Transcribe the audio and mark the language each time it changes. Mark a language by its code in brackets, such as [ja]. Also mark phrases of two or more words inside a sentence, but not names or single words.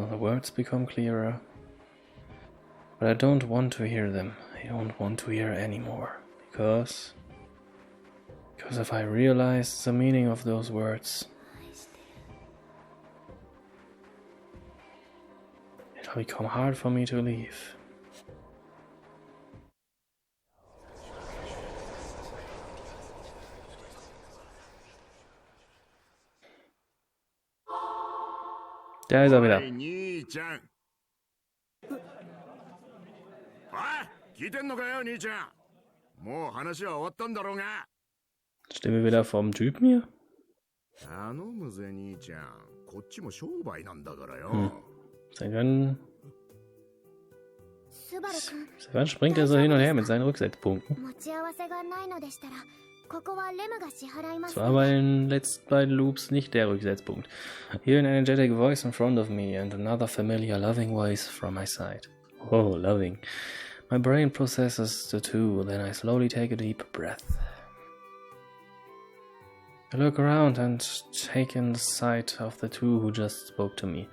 [en] The words become clearer. But I don't want to hear them. I don't want to hear anymore. Because if I realize the meaning of those words, it'll become hard for me to leave. [de] Da ist er wieder. [ja] 聞いてんのかよ、兄ちゃん。もう話は終わったんだろうが。 [de] Stimme wieder vom Typen hier? [ja] 頼むぜ、兄ちゃん。こっちも商売なんだからよ。 [de] Seit wann springt er so hin und her mit seinen Rücksetzpunkten? Das war bei den letzten beiden Loops nicht der Rücksetzpunkt. [en] Hear an energetic voice in front of me and another familiar loving voice from my side. Oh, loving. My brain processes the two, then I slowly take a deep breath. I look around and take in the sight of the two who just spoke to me.